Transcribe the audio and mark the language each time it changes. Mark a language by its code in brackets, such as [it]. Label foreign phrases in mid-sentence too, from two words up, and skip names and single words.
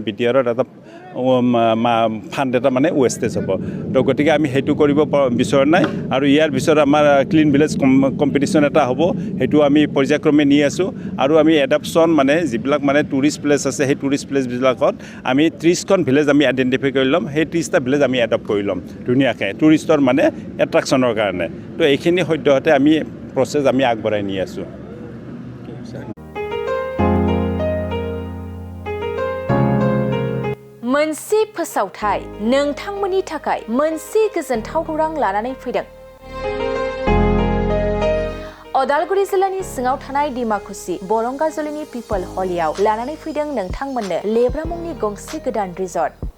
[as] BTRৰ এটা ফাণ্ড এটা মানে ৱেষ্টেজ হ'ব তো গতিকে আমি সেইটো কৰিব বিচৰা নাই আৰু ইয়াৰ পিছত আমাৰ ক্লিন ভিলেজ কম্পিটিশ্যন এটা হ'ব সেইটো আমি পৰ্যায়ক্ৰমে নি আছোঁ আৰু আমি এডাপশ্যন মানে যিবিলাক মানে টুৰিষ্ট প্লেচ আছে সেই টুৰিষ্ট প্লেচবিলাকত আমি 30খন ভিলেজ আমি আইডেণ্টিফাই কৰি ল'ম সেই 30টা ভিলেজ আমি এডপ্ট কৰি ল'ম ধুনীয়াকৈ টুৰিষ্টৰ মানে এট্ৰেকশ্যনৰ কাৰণে তো এইখিনি সদ্যহতে আমি প্ৰচেছ আমি আগবঢ়াই নি আছোঁ [brx] मोनसे फोसावथाय नोंथांमोननि थाखाय मोनसे गोजोनथाव खौरां लानानै फैदों अदालगुरि जिल्लानि सिङाव थानाय डिमाकुसि बरंगाजुलिनि पिपल हलियाव लानानै फैदों नोंथांमोननो लेब्रा मुंनि गंसे गोदान रिजर्ट